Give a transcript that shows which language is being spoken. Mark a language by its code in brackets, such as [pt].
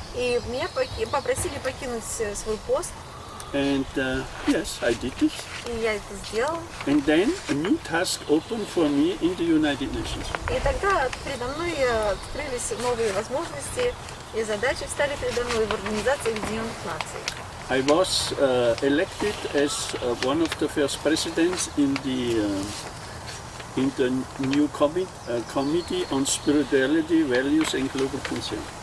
[ru] И меня попросили покинуть свой пост. [en] And yes, I did this. [ru] И я это сделала. [en] And then a new task opened for me in the United Nations. [ru] И тогда передо мной открылись новые возможности, и задачи встали передо мной в Организации Объединенных Наций. [en] I was elected as one of the first presidents in the new committee on spirituality, values and global concern.